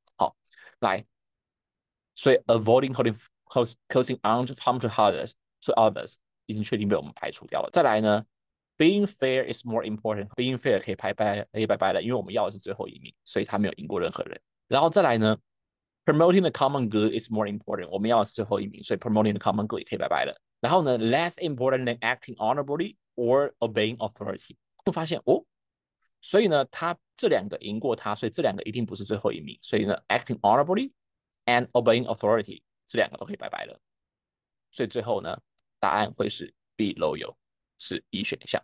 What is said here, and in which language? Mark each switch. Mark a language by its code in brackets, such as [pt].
[zh] 好，来，所以 [en] avoiding causing harm to others [zh] 已经确定被我们排除掉了。再来呢， [en] being fair is more important， [zh] being fair 可以拜拜了，因为我们要的是最后一名，所以他没有赢过任何人。然后再来呢 [en] promoting the common good is more important， [zh] 我们要的是最后一名，所以 promoting the common good 也可以拜拜了。然后呢 [en] less important than acting honorably or obeying authority， [zh] 会发现哦，所以呢，他这两个赢过他，所以这两个一定不是最后一名，所以呢 [en] acting honorably and obeying authority [zh] 这两个都可以拜拜了。所以最后呢，答案会是 be loyal， 是E选项。